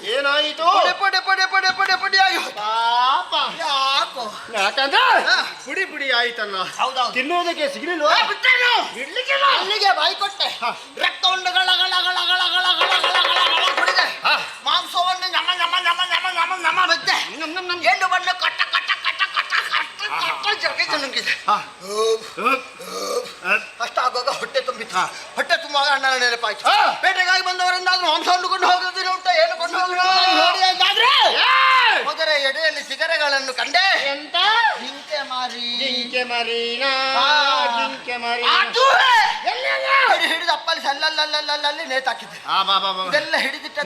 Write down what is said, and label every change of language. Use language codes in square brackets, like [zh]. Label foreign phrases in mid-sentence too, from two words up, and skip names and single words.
[kn] ಏನಾಯಿತು? ಪಡೆ ಪಡೆ ಪಡೆ ಪಡೆ ಪಡೆ ಪಡೆ ಆಗಿ ಪಾಪ. ಯಾಕೋ ಯಾಕಂದ್ರೆ ಪುಡಿ ಪುಡಿ ಆಯ್ತಲ್ಲ. ಹೌದೌದು ತಿನ್ನುವುದಕ್ಕೆ ಸಿಗಲಿಲ್ವಾ? ಬಿಟ್ಟೇನು ಬಿಡ್ಲಿಕ್ಕಿಲ್ಲ ಅಲ್ಲಿಗೆ ಬಾಯಿ ಕೊಟ್ಟೆ ರಕ್ತವನ್ನು ಗಳ ಗಳ ಗಳ ಗಳ ಗಳ ಗಳ ಗಳ ಗಳ ಗಳ ಕುಡಿದೆ ಮಾಂಸವನ್ನು ನಮ ನಮ ನಮ ನಮ ನಮ ನಮ ಬೆದ್ದೆ ಎಣ್ಣು ಬಣ್ಣ ಕಟ್ಟ ಕಟ್ಟ ಕಟ್ಟ ಕಟ್ಟ ಕಟ್ಟ ಕಟ್ಟ ಜಗಿದು ನುಂಗಿದೆ ಅಷ್ಟಾಗುವಾಗ ಹೊಟ್ಟೆ ತುಂಬಿತ್ತು ಹೊಟ್ಟೆ ತುಂಬ ಅಣ್ಣನ ನೆನಪಾಯ್ತು ಬೇಟೆಗಾಗಿ ಬಂದವರಿಂದಾದ್ರೂ ಮಾಂಸ ಕೊಂಡು ಹೋಗೋದಿನ ಉಂಟ ಏನು ಕೊಂಡು ಹೋಗೋದಾದ್ರೆ ಹೋದರೆ ಎಡೆಯಲ್ಲಿ ಸಿಗರೆಗಳನ್ನು ಕಂಡೆ ಎಂತ ಜಿಂಕೆ ಮಾರಿ ಜಿಂಕೆ ಮರೀನಾ ಜಿಂಕೆ ಮರಿ ಹಿಡಿದು ಅಪ್ಪಲ್ಲಿ ಸಲ್ಲಲ್ಲಿ ನೇತಾಕಿದ್ದೆ ಇದೆಲ್ಲ ಹಿಡಿದಿಟ್ಟದ್ದು